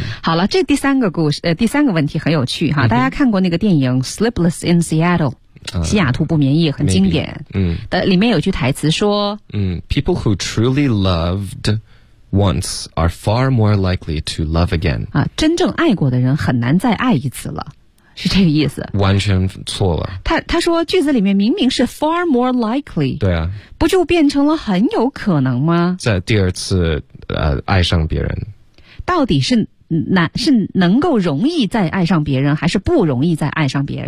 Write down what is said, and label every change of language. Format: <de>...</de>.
<zh>好了，这第三个故事，第三个问题很有趣哈。大家看过那个电影《Sleepless in Seattle》 西雅图不眠夜很经典。</zh> <en>Maybe,</en> <zh>里面有句台词说</zh> <en>People who truly lovedOnce are far more likely to love again.</en> <zh>啊，真正爱过的人很难再爱一次了，是这个意思。完全错了。他说句子里面明明是</zh> <en>far more likely。</en> <zh>对啊。不就变成了很有可能吗？在第二次爱上别人。到底是能够容易再爱上别人，还是不容易再爱上别人？</zh>